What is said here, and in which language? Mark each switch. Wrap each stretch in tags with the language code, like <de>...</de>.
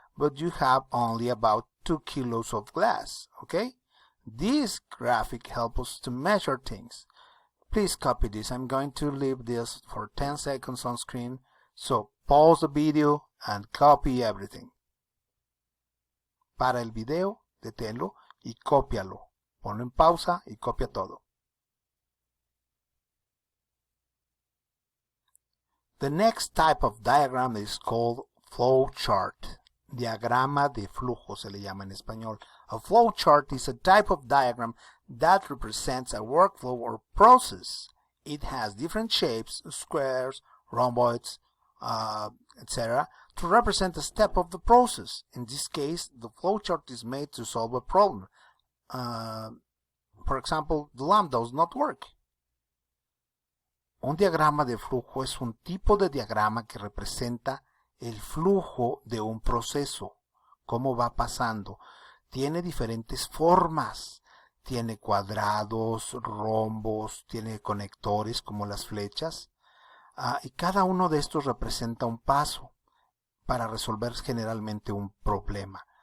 <en>But you have only about 2 kilos of glass. Okay? This graphic helps us to measure things. Please copy this. I'm going to leave this for 10 seconds on screen. So pause the video and copy everything.</en> <es>Para el video, deténlo y cópialo. Ponlo en pausa y copia todo.</es> <en>The next type of diagram is called flow chart.</en> <es>Diagrama de flujo se le llama en español.</es> <en>A flow chart is a type of diagram that represents a workflow or process. It has different shapes, squares, rhomboids, etc., to represent a step of the process. In this case, the flow chart is made to solve a problem. For example, the lamp does not work.</en> <es>Un diagrama de flujo es un tipo de diagrama que representa el flujo de un proceso, cómo va pasando. Tiene diferentes formas, tiene cuadrados, rombos, tiene conectores como las flechas, y cada uno de estos representa un paso para resolver generalmente un problema.</es>